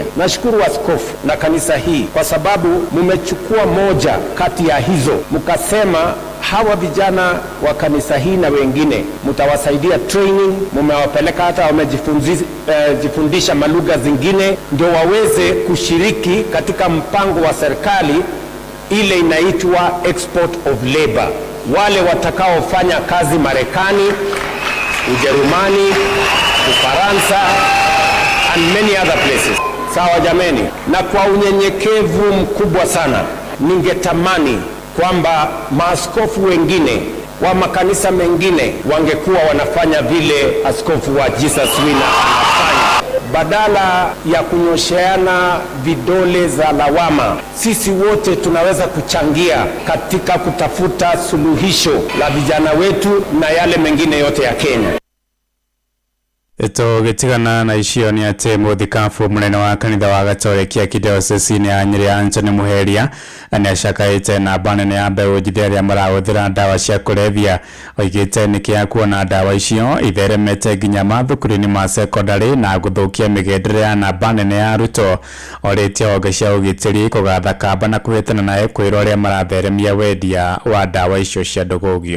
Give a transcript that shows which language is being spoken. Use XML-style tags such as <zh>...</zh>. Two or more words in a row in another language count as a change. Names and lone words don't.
<sw>Nashukuru askofu na kanisa hii kwa sababu mmechukua moja kati ya hizo, mkasema hawa vijana wa kanisa hii na wengine mtawasaidia training, mmewapeleka hata wamejifundisha malugha zingine ndio waweze kushiriki katika mpango wa serikali ile inaitwa</sw> <en>export of labor.</en> <sw>Wale watakaofanya kazi Marekani, Ujerumani, Ufaransa</sw> <en>and many other places.</en> <sw>Sawa jameni? Na kwa unyenyekevu mkubwa sana ningetamani kwamba maaskofu wengine wa makanisa mengine wangekuwa wanafanya vile askofu wa Jesus Wina anafanya. Badala ya kunyosheana vidole za lawama, sisi wote tunaweza kuchangia katika kutafuta suluhisho la vijana wetu na yale mengine yote ya Kenya.</sw> <ki>Eto getigana na icio ni ate muthikafu munene wa kanitha wa Gatoleki Archdiocese ya Nyeri Anthony Muheria ani acakaite na banene ya mbeũ njĩthĩ arĩa marahũthĩra ndawa cia kũrebia oigĩte nĩkĩ kuona ndawa icio itheremete nginya mathukuru-inĩ ma secondary na gũthũkia mĩgendere ya namba nene ya arutwo orĩtie honge cia ũgitĩri kũgatha kamba na kũhĩtana na kwĩra ũrĩa maratheremia wendia wa ndawa icio cia ndũgũgio.</ki>